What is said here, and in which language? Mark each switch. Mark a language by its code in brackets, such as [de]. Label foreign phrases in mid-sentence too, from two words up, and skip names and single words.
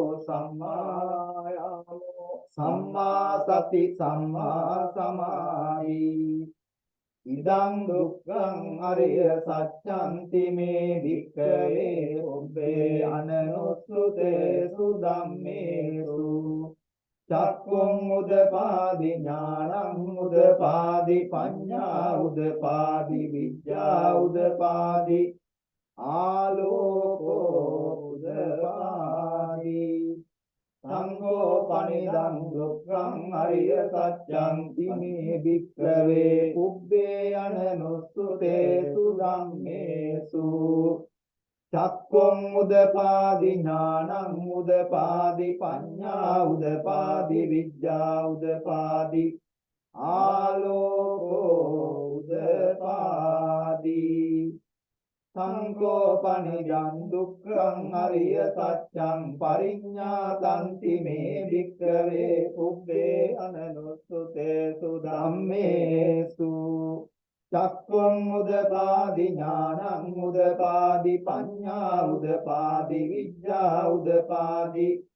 [pi] සම්මා වායාමෝ සම්මා සති සම්මා සමාධි ඉදං දුක්ඛං අරිය සත්‍යන්ති මේ වික්ඛවේ උබ්බේ අනනුස්සුතේසු ධම්මේසු චක්ඛුං උදපාදි ඥානං උදපාදි පඤ්ඤා උදපාදි විද්‍යා උදපාදි ආලෝකෝ උදපාදි සංඝෝ පනිදං දුක්ඛං අරිය සත්‍යං තිමේ වික්ඛවේ උබ්බේ අනනුස්සුතේසු ධම්මේසු චක්ඛුං උදපාදි ඥානං උදපාදි පඤ්ඤා උදපාදි විද්‍යා උදපාදි ආලෝකෝ උදපාදි සංකෝපනිජං දුක්ඛං අරිය සත්‍යං පරිඤ්ඤාතන්ති මේ වික්ඛවේ උබ්බේ අනනුස්සුතේසු ධම්මේසු චක්ඛුං උදපාදි ඥානං උදපාදි පඤ්ඤා උදපාදි විඥා උදපාදි